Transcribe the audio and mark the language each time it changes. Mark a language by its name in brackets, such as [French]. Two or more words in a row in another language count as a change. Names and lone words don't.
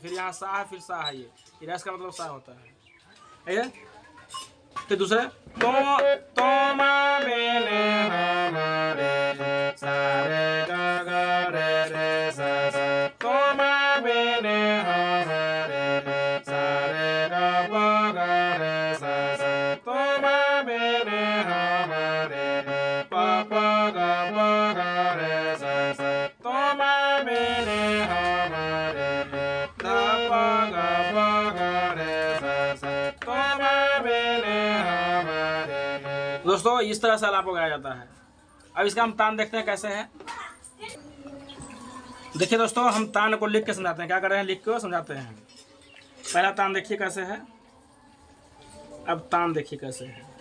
[Hindi] फिर यहाँ सा है, फिर सा है। ये डैश का मतलब सा होता है। ये फिर दूसरे, तुम बिने हमारे, सारे गा गा रे रे सा सा, तुम बिने हमारे, सारे गा प ग रे सा सा, तुम बिने हमारे, प प ग प ग रे सा सा, तुम बिने हमारे, ध प ग प ग रे सा सा, तुम बिने हमारे। दोस्तों, इस तरह से आलाप गाया जाता है। अब इसका हम तान देखते हैं कैसे है। देखिए दोस्तों, हम तान को लिख के समझाते हैं। क्या कर रहे हैं? लिख के समझाते हैं। पहला तान देखिए कैसे है। अब तान देखिए कैसे है।